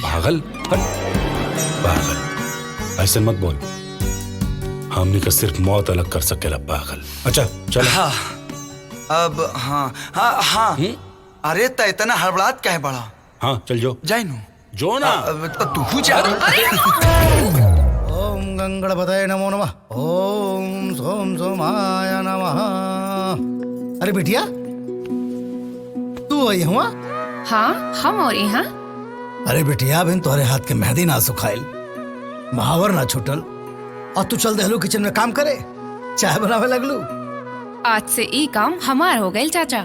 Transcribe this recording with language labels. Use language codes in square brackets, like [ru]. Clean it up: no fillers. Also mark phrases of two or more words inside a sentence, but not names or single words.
[bho] पागल पागल ऐसे मत बोल, हमने का सिर्फ मौत अलग कर सकेला पागल। अच्छा चल। हाँ अब हाँ हाँ हाँ अरे त इतना हड़बड़ात काहे बड़ा? हाँ चल जो जाई नु जो ना। तो तू जा। [sa] ओम गंगणपतये नमो नमः। ओम सोम सोमाय नमः। [bho] अरे बिटिया तू आई हुआ? हाँ हम और यहाँ। अरे बिटिया बिन तोहरे हाथ के मेहंदी ना सुखाइल, महावर ना छूटल और तू चल देहलू किचन में काम करे, चाय बनावे लगलू। आज से ई काम हमार हो गए चाचा।